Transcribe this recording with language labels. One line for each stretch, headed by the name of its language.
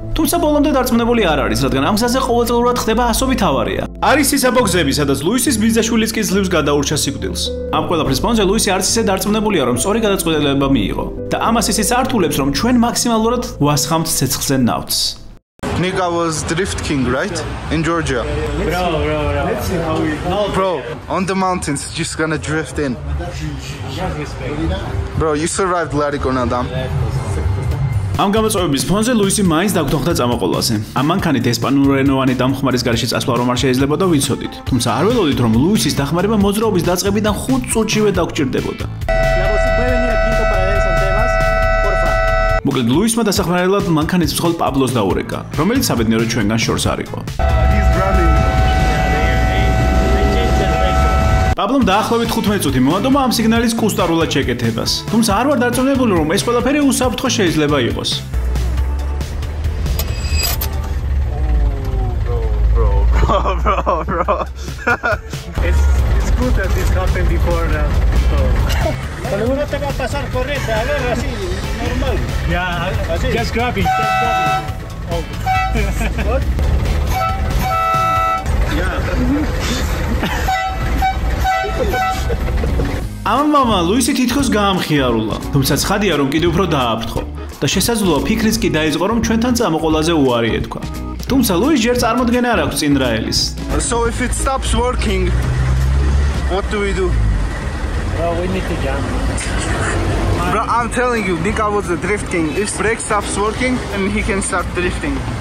Georgian: თუმცა ბოლომდე დარწმუნებული არ არის, რადგან ამ გზაზე ყოველწლიურად ხდება ასობით ავარია. არის ისაბო გზები, სადაც ლუისის ბიძაშვილიც კი ძლივს გადაურჩა სიკვდილს. ამ ყველაფრის ფონზე ლუისი არც ისე დარწმუნებულია, რომ სწორი გადაწყვეტილება მიიღო და ამას ისიც ართულებს, რომ ჩვენ მაქსიმალურად ვასხამთ ცეცხლზე ნავთს.
English: Nika was Drift King, right? In Georgia. Bro, on the mountains, just gonna drift in. Bro, you survived Larikon Adam.
Georgian: ამ გამოწვევების ფონზე ლუისი მაინც დაგვთანხმდა წამოყოლაზე. ამ მანქანით ესპანურენოვანი დამხმარის გარეშე წასვლა რომ არ შეიძლებოდა ვიცოდით. თუმცა არ ველოდით, რომ ლუისის დახმარება მოძრაობის დაწყებიდან 5 წუთშივე დაგჭირდებოდა. მოკლედ ლუისმა დასახმარებლად მანქანის მსხალ პაბლოს დაურეკა, რომელიც საბედნიეროდ ჩვენგან შორს არ იყო. პაბლომ დაახლოებით 15 წუთი მოადომა ამ სიგნალის კუსტარულად შეკეთებას. თუმცა არ ვარ დარწმუნებული, რომ ეს ყველაფერი უსაფრთხო შეიძლება იყოს.
English: Bro. It's good that this happened before now.
Spanish: Cuando uno te va a pasar corriente, a ver, así, normal.
English: Yeah,
Spanish: Así.
English: just grab it. Oh. What?
Georgian: ამამა ლუისი თითქოს გაამხიარულა, თუმცა ცხადია, რომ კიდევ უფრო დააფრთხო და შესაძლოა ფიქრიც კი დაიწყო, რომ ჩვენთან წამოყოლაზე უარი ეთქვა. თუმცა ლუის ჯერ წარმოდგენა არ აქვს წინ რა ელის.
English: So if it stops working, what do we do? Well, we need to jump. Bro, I'm telling you, Nika was the Drift King. If brake stops working, then he can start drifting.